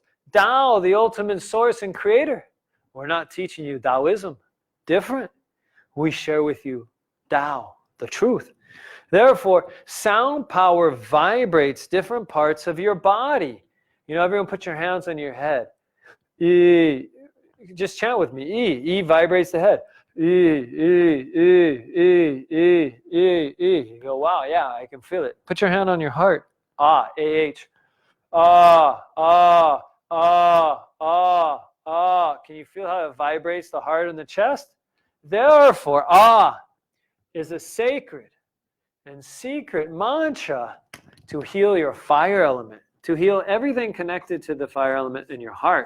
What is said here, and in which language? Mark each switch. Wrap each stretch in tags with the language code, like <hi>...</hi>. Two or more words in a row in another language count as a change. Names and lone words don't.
<en>Tao, the ultimate source and creator. We're not teaching you Taoism. Different. We share with you Tao, the truth. Therefore, sound power vibrates different parts of your body. Everyone put your hands on your head. E. Just chant with me. E. E vibrates the head. E, E, E, E, E, E, E. You go, wow, yeah, I can feel it. Put your hand on your heart. Ah, A-H. Ah, ah, ah, ah, ah. Can you feel how it vibrates the heart and the chest? Therefore, ah is a sacred and secret mantra to heal your fire element, to heal everything connected to the fire element in your heart.</en>